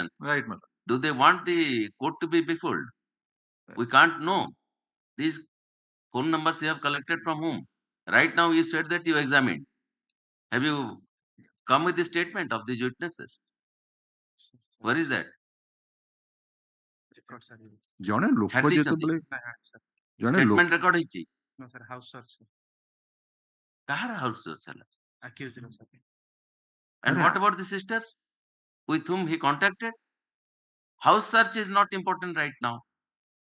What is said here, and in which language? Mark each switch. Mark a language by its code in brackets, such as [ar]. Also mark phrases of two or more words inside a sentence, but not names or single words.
[en] right, madam. Do they want the court to be befooled? We can't know. These phone numbers you have collected from whom? Right now you said that you examined. Have you come with the statement of these witnesses? Where is that? [or] ଜଣେ ଲୋକ ଯେତେବେଳେ ଜଣେ [en] statement record ହେଇଛି? No sir, house search. [or] କାହାର [en] house search [or] ହେଲା? [en] Accused, sir. And what about the sisters with whom he contacted? House search is not important right now.